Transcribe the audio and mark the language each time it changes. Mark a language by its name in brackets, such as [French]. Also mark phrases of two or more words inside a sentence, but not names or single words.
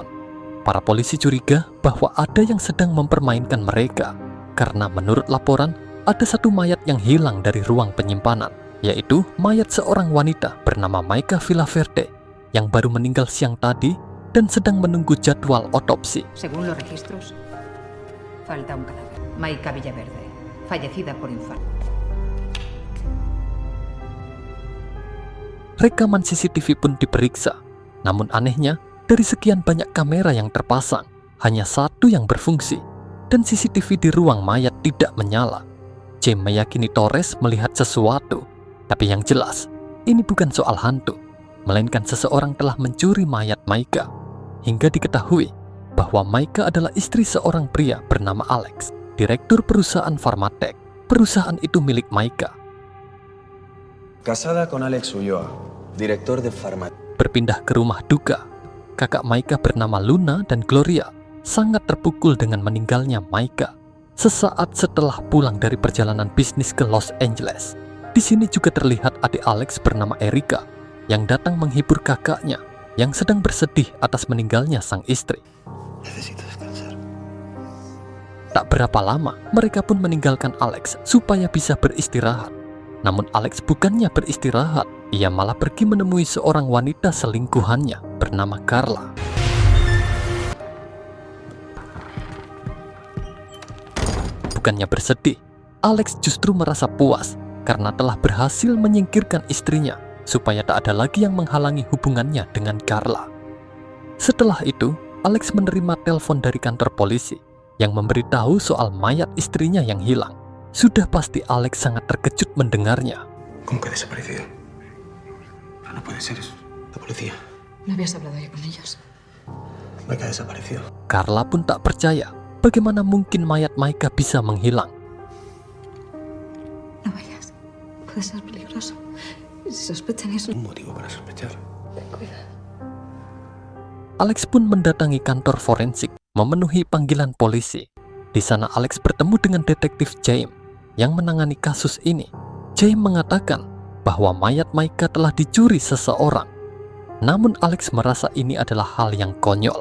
[Indonesian] Para polisi curiga bahwa ada yang sedang mempermainkan mereka, karena menurut laporan, ada satu mayat yang hilang dari ruang penyimpanan, yaitu mayat seorang wanita bernama Maika Villaverde yang baru meninggal siang tadi dan sedang menunggu jadwal otopsi. [Spanish] Según los registros, falta un cadáver. Maika Villaverde, fallecida por infarto. [Indonesian] Rekaman CCTV pun diperiksa. Namun anehnya, dari sekian banyak kamera yang terpasang, hanya satu yang berfungsi, dan CCTV di ruang mayat tidak menyala. James meyakini Torres melihat sesuatu, tapi yang jelas, ini bukan soal hantu, melainkan seseorang telah mencuri mayat Maika. Hingga diketahui bahwa Maika adalah istri seorang pria bernama Alex, direktur perusahaan Pharmatech. Perusahaan itu milik Maika. [Spanish] Casada con Alex Ulloa, director de Pharmatech. [Indonesian] Berpindah ke rumah duka, kakak Maika bernama Luna dan Gloria sangat terpukul dengan meninggalnya Maika sesaat setelah pulang dari perjalanan bisnis ke Los Angeles. Di sini juga terlihat adik Alex bernama Erika yang datang menghibur kakaknya yang sedang bersedih atas meninggalnya sang istri. [Spanish] Necesito descansar. [Indonesian] Tak berapa lama, mereka pun meninggalkan Alex supaya bisa beristirahat. Namun Alex bukannya beristirahat, ia malah pergi menemui seorang wanita selingkuhannya bernama Carla. Bukannya bersedih, Alex justru merasa puas karena telah berhasil menyingkirkan istrinya supaya tak ada lagi yang menghalangi hubungannya dengan Carla. Setelah itu, Alex menerima telepon dari kantor polisi yang memberitahu soal mayat istrinya yang hilang. Sudah pasti Alex sangat terkejut mendengarnya. [Spanish] ¿Cómo que ha desaparecido? Pero no puede ser, es la policía. ¿No habías hablado ya con ellos? Maika ha desaparecido. [Indonesian] Carla pun tak percaya bagaimana mungkin mayat Maika bisa menghilang. [Spanish] No vayas. Puede ser peligroso. Si sospechan eso... Un motivo para sospechar. Cuida. [Indonesian] Alex pun mendatangi kantor forensik, memenuhi panggilan polisi. Di sana Alex bertemu dengan detektif James yang menangani kasus ini. James mengatakan bahwa mayat Maika telah dicuri seseorang. Namun Alex merasa ini adalah hal yang konyol.